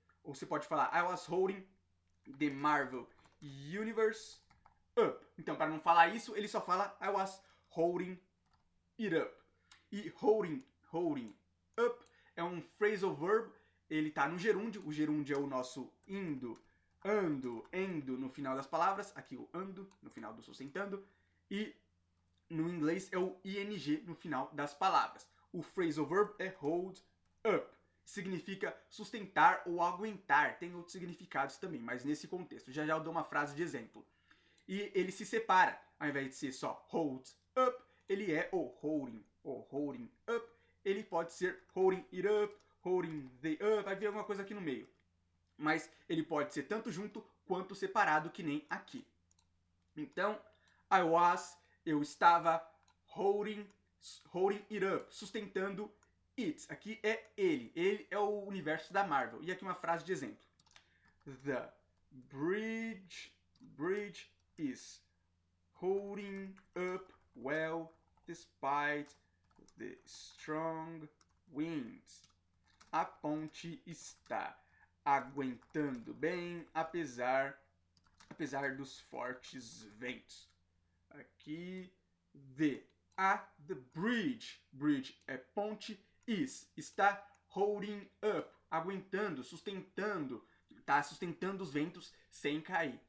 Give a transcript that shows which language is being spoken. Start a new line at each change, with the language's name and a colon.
Portuguese: Ou você pode falar
English: I was holding the Marvel Universe up.
Portuguese: Então, para não falar isso, ele só fala
English: I was holding it up.
Portuguese: E holding up é um phrasal verb. Ele tá no gerúndio. O gerúndio é o nosso indo, ando, endo no final das palavras. Aqui o ando no final do sustentando. E no inglês é o ing no final das palavras. O phrasal verb é hold up. Significa sustentar ou aguentar. Tem outros significados também, mas nesse contexto. Já eu dou uma frase de exemplo. E ele se separa. Ao invés de ser só hold up, ele é o holding up. Ele pode ser holding it up, holding the up. Vai vir alguma coisa aqui no meio. Mas ele pode ser tanto junto quanto separado, que nem aqui. Então, eu estava
English: holding it up,
Portuguese: sustentando it. Aqui é ele. Ele é o universo da Marvel. E aqui uma frase de exemplo.
English: The bridge is holding up well despite the strong winds.
Portuguese: A ponte está aguentando bem apesar dos fortes ventos. Aqui,
English: the bridge
Portuguese: é ponte, está
English: holding up,
Portuguese: aguentando, sustentando, tá sustentando os ventos sem cair.